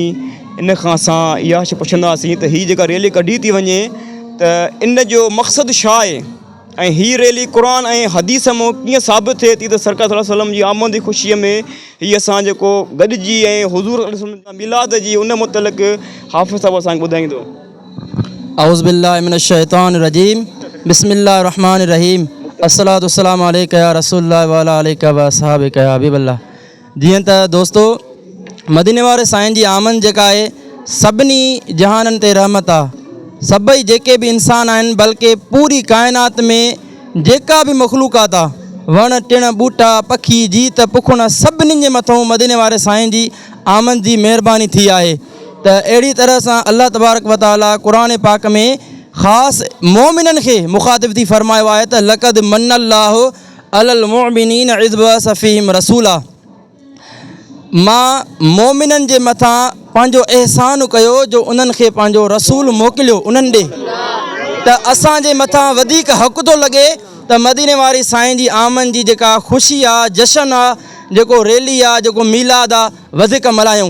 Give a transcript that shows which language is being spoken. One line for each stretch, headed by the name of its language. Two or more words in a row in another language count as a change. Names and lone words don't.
Sindhi: इन खां असां इहा पुछंदासीं त हीअ जेका रैली कढी थी वञे त इन जो मक़सदु छा आहे ऐं हीअ रैली क़ुरान ऐं हदीस मां कीअं साबित थिए थी त सरकार
Arabic: صلى الله عليه وسلم
Sindhi: जी आमद जी ख़ुशीअ में हीअ असां जेको गॾिजी ऐं हुज़ूर मिलाद जी उन मुतलिक़ हाफ़िज़ साहिबु असांखे ॿुधाईंदो।
Arabic: أعوذ بالله من الشيطان الرجيم، بسم الله الرحمن الرحيم، الصلاة والسلام عليك يا رسول الله وعلى آلك وأصحابك يا حبيب الله.
Sindhi: जीअं त दोस्तो, मदीने वारे साईं जी आमद जेका आहे सभिनी जहाननि ते रहमत आहे। सभई जेके बि इंसान आहिनि, बल्कि पूरी काइनात में जेका बि मख़लूक़ात आहे, वण टिण ॿूटा पखी जीत पुखुण, सभिनी जे मथां मदीने वारे साईं जी आमद जी महिरबानी थी आहे। त अहिड़ी तरह सां
Arabic: الله تبارك وتعالى
Sindhi: क़ुरान पाक में ख़ासि मोमिननि खे मुख़ातिब थी फ़रमायो आहे त
Arabic: لقد من الله على المؤمنين إذ بعث فيهم رسولا.
Sindhi: मां मोमिननि जे मथां पंहिंजो अहसान कयो जो उन्हनि खे पंहिंजो रसूल मोकिलियो उन्हनि ॾे। त असांजे मथां वधीक हक़ थो लॻे त मदीने वारी साईं जी आमद जी जेका ख़ुशी आहे, जशन आहे, जेको रैली आहे, जेको मीलाद आहे, वधीक मल्हायूं।